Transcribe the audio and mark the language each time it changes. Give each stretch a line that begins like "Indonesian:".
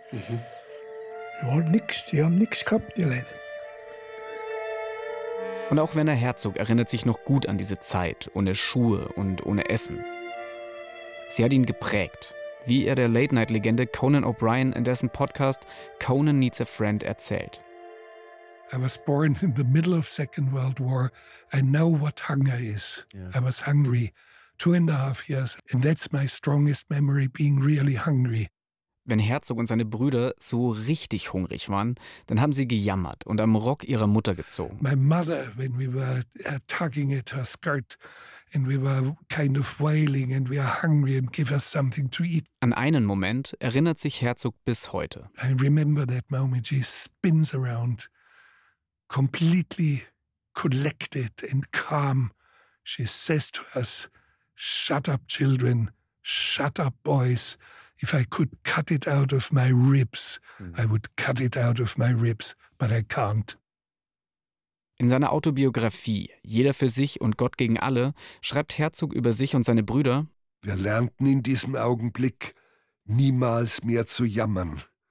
German: Wir haben nichts, die haben nichts gehabt, die Leute. Und auch Werner Herzog erinnert sich noch gut an diese Zeit, ohne Schuhe und ohne Essen. Sie hat ihn geprägt, wie er der Late-Night-Legende Conan O'Brien in dessen Podcast Conan Needs a Friend erzählt.
English: I was born in the middle of Second World War. I know what hunger is. Yeah. I was hungry 2.5 years. And that's my strongest memory, being really hungry.
German: Wenn Herzog und seine Brüder so richtig hungrig waren, dann haben sie gejammert und am Rock ihrer Mutter gezogen.
English: My mother, when we were tugging at her skirt and we were kind of wailing and we are hungry and give us something to eat.
German: An einen Moment erinnert sich Herzog bis heute.
English: I remember that moment. She spins around, completely collected and calm. She says to us, shut up children, shut up boys. If I could cut it out of my ribs, I would cut it out of my ribs, but I can't.
German: In seiner Autobiografie, Jeder für sich und Gott gegen alle, schreibt Herzog über sich und seine Brüder: Wir lernten in diesem Augenblick, niemals mehr zu jammern.